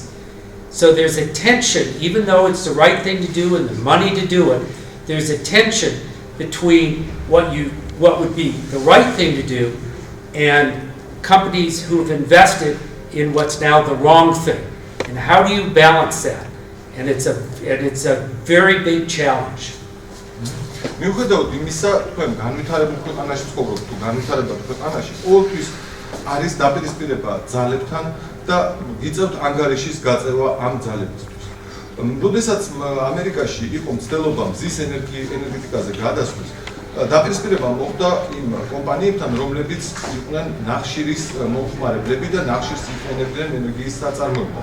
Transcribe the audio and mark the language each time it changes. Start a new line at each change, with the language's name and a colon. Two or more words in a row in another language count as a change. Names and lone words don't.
English: So there's a tension, even though it's the right thing to do and the money to do it, there's a tension between what would be the right thing to do and companies who have invested in what's now the wrong thing. And how do you balance that? And it's a very big challenge.
Georgian: მიუხედავად იმისა, თქვენ განვითარებულ ქვეყანაში ცხოვრობთ, თუ განვითარებულ ქვეყანაში ყოველთვის არის დაპირისპირება ძალებთან და გიწევთ ანგარიშის გაწევა ამ ძალებისთვის. როდესაც ამერიკაში იყო მცდელობა მზის ენერგეტიკაზე გადასვლის, დაპირისპირება მოხდა იმ კომპანიებთან, რომლებიც იყვნენ ნახშირის მომხმარებლები და ნახშირს იყენებდნენ ენერგიის საწარმოებლად.